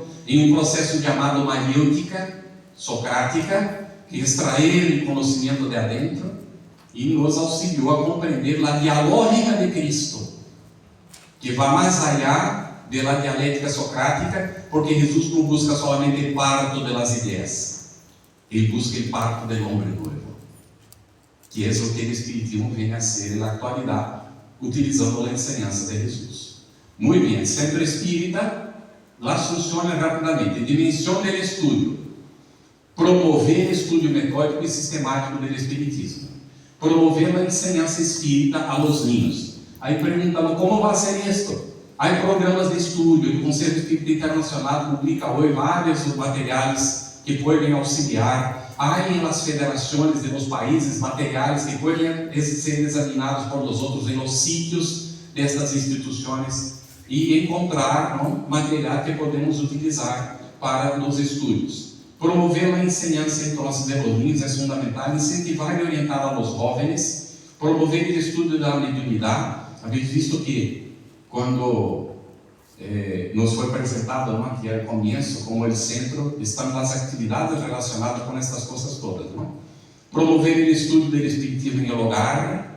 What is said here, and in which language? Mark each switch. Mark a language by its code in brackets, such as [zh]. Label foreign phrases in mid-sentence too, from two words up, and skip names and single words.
[pt] em um processo chamado maiêutica, socrática, que extrair o conhecimento de adentro e nos auxiliou a compreender a dialógica de Cristo, que vai mais allá da dialética socrática, porque Jesus não busca solamente o parto das ideias, ele busca o parto do homem novo, que é o que o espiritismo vem a ser na atualidade, utilizando a enseñanza de Jesus. Muito bem, centro espírita, lá funciona rapidamente. Dimensão do estudo: promover estudo metódico e sistemático do espiritismo, promover a enseñanza espírita a [es] los niños. [pt] Aí perguntamos como vai ser isto. Há programas de estudo, o Conselho Espírita Internacional publica hoje vários materiais que podem auxiliar. Há em las federações [es] de los países [pt] materiais que podem ser examinados por los outros em los sítios destas instituições e encontrar material que podemos utilizar para os estudos. Promover a enseñanza entre os niños é fundamental, incentivar e orientar a [es] los jóvenes, [pt] promover o estudo da mediunidade. [es] Habéis visto [pt] que quando nos foi apresentado aqui ao começo como o centro, estão as atividades relacionadas com essas coisas todas, não? Promover o estudo do espiritismo em hogar.